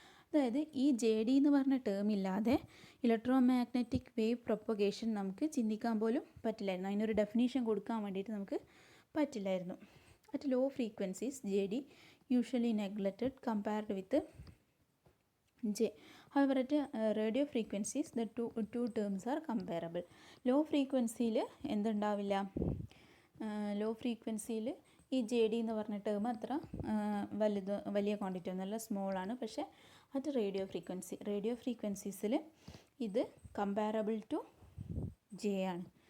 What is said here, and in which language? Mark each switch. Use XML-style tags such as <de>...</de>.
<ml>അതായത് ഈ J D എന്ന് പറഞ്ഞ ടേം ഇല്ലാതെ ഇലക്ട്രോ മാഗ്നറ്റിക് വേവ് പ്രൊപ്പഗേഷൻ നമുക്ക് ചിന്തിക്കാൻ പോലും പറ്റില്ലായിരുന്നു. അതിനൊരു ഡെഫിനേഷൻ കൊടുക്കാൻ വേണ്ടിയിട്ട് നമുക്ക് പറ്റില്ലായിരുന്നു.</ml> <en>At low frequencies J D usually neglected compared with J. However, at radio frequencies, the two terms are comparable.</en> <ml>Low frequencyയിൽ എന്തുണ്ടാവില്ല? Law ഫ്രീക്വൻസിയിൽ ഈ ജെ ഡി എന്ന് പറഞ്ഞ ടേം അത്ര വലിയ ക്വാണ്ടിറ്റി ഒന്നുമല്ല, സ്മോളാണ്. പക്ഷേ അത് റേഡിയോ ഫ്രീക്വൻസീസിൽ ഇത് കമ്പാരബിൾ ടു ജെ ആണ്.</ml>